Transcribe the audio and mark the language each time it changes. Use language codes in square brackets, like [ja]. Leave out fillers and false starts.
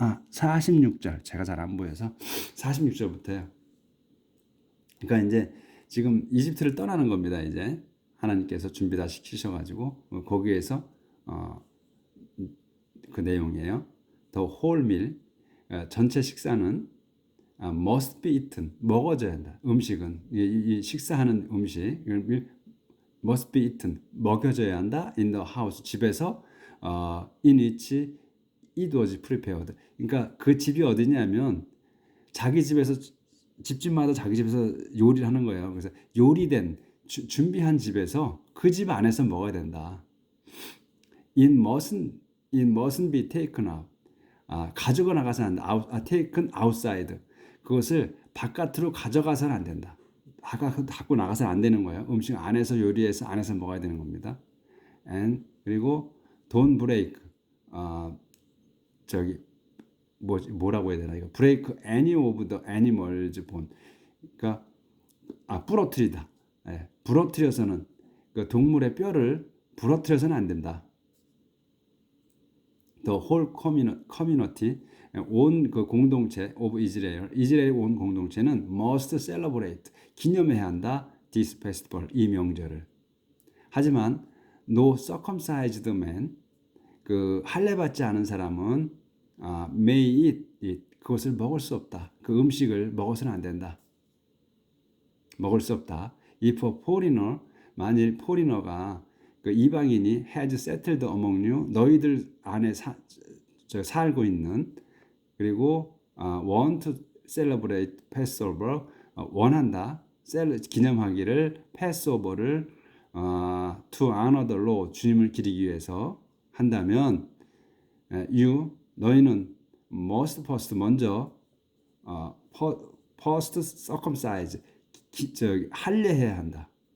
[ko] 46절. 제가 잘 안 보여서 46절부터요. 그러니까 이제 지금 이집트를 떠나는 겁니다. 이제 하나님께서 준비 다 시키셔가지고 거기에서 그 내용이에요. [en] The whole meal, [ko] 전체 식사는 [en] must be eaten, [ko] 먹어져야 한다. 음식은 이 식사하는 음식 [en] must be eaten, [ko] 먹여져야 한다. [en] in the house, [ko] 집에서 [en] in which it was prepared. [ko] 그러니까 그 집이 어디냐면 자기 집에서 집집마다 자기 집에서 요리를 하는 거예요. 그래서 요리된 준비한 집에서 그 집 안에서 먹어야 된다. [en] It mustn't be taken out. [ko] 가지고 나가서는 안 된다. [en] taken outside. [ko] 그것을 바깥으로 가져가서는 안 된다. 갖고 나가서는 안 되는 거예요. 음식 안에서 요리해서 안에서 먹어야 되는 겁니다. [en] and [ko] 그리고 [en] don't break. [ko] 저기 뭐라고 해야 되나 이거 [en] break any of the animals bone. [ko] 그러니까 부러뜨리다. 부러뜨려서는 그 동물의 뼈를 부러뜨려서는 안 된다. [en] The whole community [ko] 온 그 공동체 [en] of Israel [ko] 이스라엘 온 공동체는 [en] must celebrate [ko] 기념해야 한다. [en] this festival [ko] 이 명절을. 하지만 [en] no circumcised man [ko] 그 할례 받지 않은 사람은 [en] may eat it [ko] 그것을 먹을 수 없다. 그 음식을 먹어서는 안 된다. 먹을 수 없다. [en] If a foreigner [ko] 만일 포리너가 그 이방인이 [en] has settled among you [ko] 너희들 안에 살고 있는 그리고 [en] want to celebrate Passover [ko] 원한다. 기념하기를 Passover를 [en] to honor the Lord [ko] 주님을 기리기 위해서 한다면 너희는 [en] must first [ko] 먼저 [en] first circumcise [ko] 할례해야 한다.